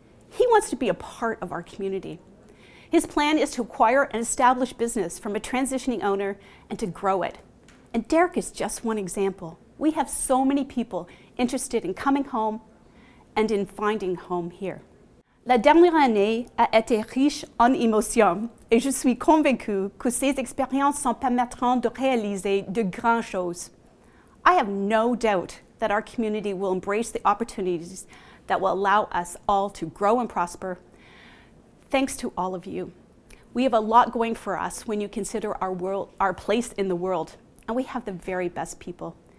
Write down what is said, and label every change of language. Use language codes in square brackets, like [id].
[en] He wants to be a part of our community. His plan is to acquire an established business from a transitioning owner and to grow it. And Derek is just one example. We have so many people interested in coming home and in finding home here. [fr] La dernière année a été riche en émotions et je suis convaincue que ces expériences nous permettront de réaliser de grandes choses. [en] I have no doubt that our community will embrace the opportunities that will allow us all to grow and prosper. Thanks to all of you. We have a lot going for us when you consider our place in the world, and we have the very best people.